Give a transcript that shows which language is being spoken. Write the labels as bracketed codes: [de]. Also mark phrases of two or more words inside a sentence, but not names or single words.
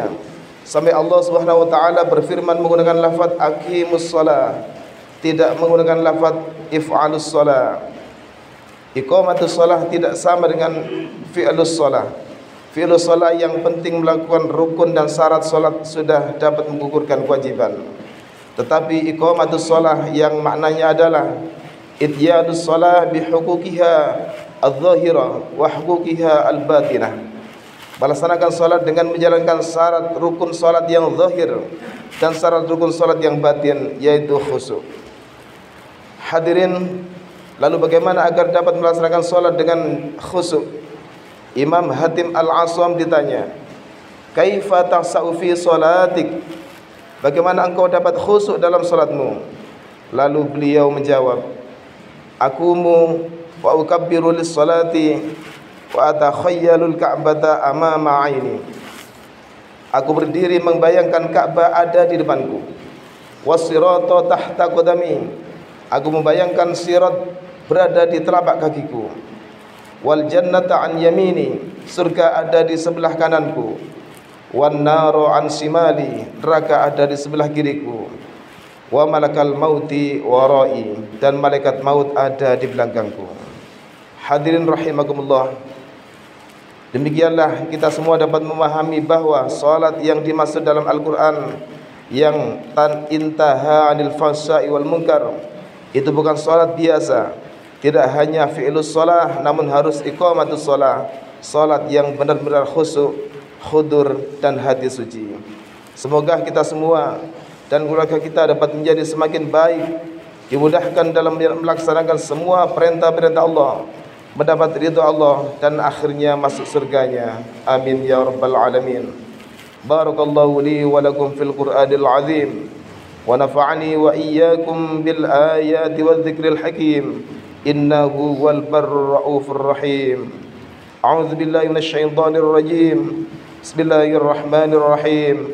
[id] Sampai [ar] الله سبحانه وتعالى [id] berfirman menggunakan lafaz [ar] أقيموا الصلاة, [id] tidak menggunakan lafaz [ar] افعلوا الصلاة. إقامة الصلاة [id] tidak sama dengan [ar] فعل الصلاة. فعل الصلاة [id] yang penting melakukan rukun dan syarat salat sudah dapat menggugurkan kewajiban. Tetapi [ar] إقامة الصلاة [id] yang maknanya adalah [ar] إتيان الصلاة بحقوقها الظاهرة وحقوقها الباطنة. [id] Melaksanakan salat dengan menjalankan syarat rukun salat yang zahir dan syarat rukun salat yang batin, yaitu khusyuk. Hadirin, lalu bagaimana agar dapat melaksanakan salat dengan khusyuk? Imam Hatim Al-Aswam ditanya, [ar] "كيف تخشع في صلاتك?" [id] Bagaimana engkau dapat khusyuk dalam salatmu? Lalu beliau menjawab, [ar] "أقوم وأكبر للصلاة وأتخيل الكعبة أمام عيني." [id] Aku berdiri membayangkan Ka'bah ada di depanku. [ar] والصراط تحت قدمي. [id] Aku membayangkan sirat berada di telapak kakiku. [ar] والجنة عن يميني. [id] Surga ada di sebelah kananku. [ar] والنار عن شمالي. [id] Neraka ada di sebelah kiriku. [ar] وملك الموت ورائي. [id] Dan malaikat maut ada di belakangku. Hadirin rahimakumullah, demikianlah kita semua dapat memahami bahwa salat yang dimaksud dalam Al-Quran yang [ar] انتهى عن الفحشاء والمنكر [id] itu bukan salat biasa, tidak hanya [ar] فعل الصلاة, [id] namun harus [ar] إقامة الصلاة, [id] salat yang benar-benar khusyuk, khudur dan hati suci. Semoga kita semua dan keluarga kita dapat menjadi semakin baik, dimudahkan dalam melaksanakan semua perintah-perintah Allah, mendapat ridha Allah dan akhirnya masuk surganya. [ar] آمين يا رب العالمين. بارك الله لي ولكم في القرآن العظيم ونفعني وإياكم بالآيات والذكر الحكيم. إنه والبر الرؤوف الرحيم. أعوذ بالله من الشيطان الرجيم. بسم الله الرحمن الرحيم.